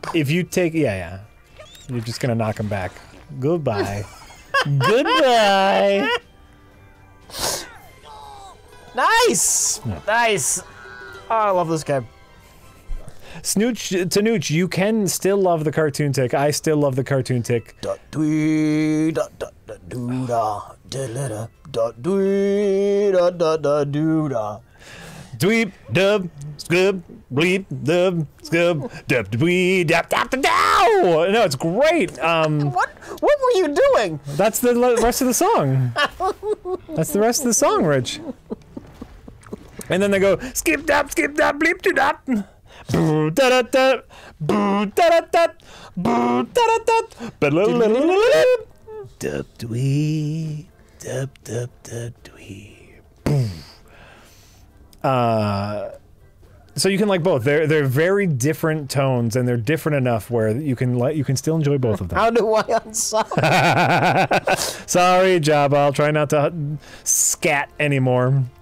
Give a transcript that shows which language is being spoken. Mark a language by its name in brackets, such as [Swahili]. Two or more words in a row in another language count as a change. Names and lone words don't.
[English] If you take, yeah, you're just gonna knock him back. Goodbye. Goodbye. Nice, nice. Oh, I love this game. Snooch to Nooch, you can still love the cartoon Tick. I still love the cartoon Tick. Dwee da da da doo da da da dwee da da da doo da. Dweep dub scub bleep dub scub dub dwee dab dab da dow. No, it's great. What were you doing? That's the rest of the song. That's the rest of the song, Rich. And then they go skip dab bleep to dab. Boo da da da, boo da da da, boo da da da. Dub dwee, dub dub dub dwee. Boom. So you can like both. They're very different tones, and they're different enough where you can still enjoy both of them. How do I unsub? Sorry, Jabba. I'll try not to scat anymore.